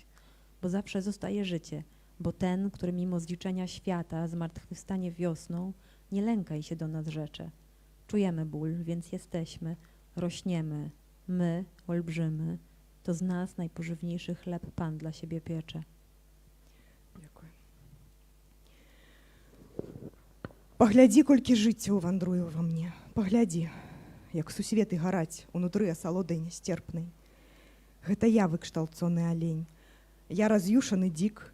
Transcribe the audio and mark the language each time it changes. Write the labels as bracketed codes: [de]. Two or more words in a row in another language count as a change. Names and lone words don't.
[pl] Bo zawsze zostaje życie, bo ten, który mimo zliczenia świata zmartwychwstanie wiosną, nie lękaj się do nas rzecze. Czujemy ból, więc jesteśmy, rośniemy. My, olbrzymy, to z nas najpożywniejszy chleb Pan dla siebie piecze. [be] Дзякуй. Паглядзі, колькі жыццяў вандруе ва мне. Паглядзі, як сусветы гараць унутры асалодай нясцерпнай. Гэта я выкшталцоны алень. Я раз'юшаны дзік.